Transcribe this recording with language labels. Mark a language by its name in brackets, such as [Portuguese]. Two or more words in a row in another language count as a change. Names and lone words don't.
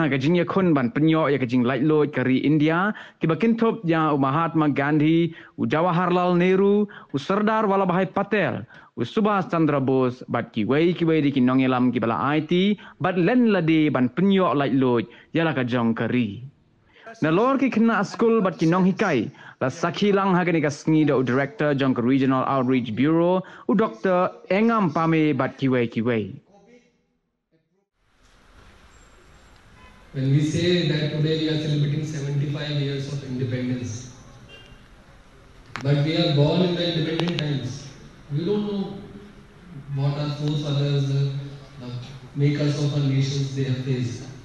[Khasi] ka jing ya khun ban penyo ya ka jing Laitluid ka ri India ki bakin thop ya u Mahatma Gandhi u Jawaharlal Nehru u Sardar Vallabhbhai Patel u Subhas Chandra Bose bat ki wei di ki nongelam ki bala IT bat len lade ban penyo Laitluid ya la ka jong ka ri na lor ki kena school bat ki nong hikai la sakhi lang hagani gasngi do director jong ka Regional Outreach Bureau u Dr. Engam Pame bat ki wei [English] When we say that today we are celebrating 75 years of independence, but we are born in the independent times, we don't know what our forefathers, the makers of our nations, they have faced.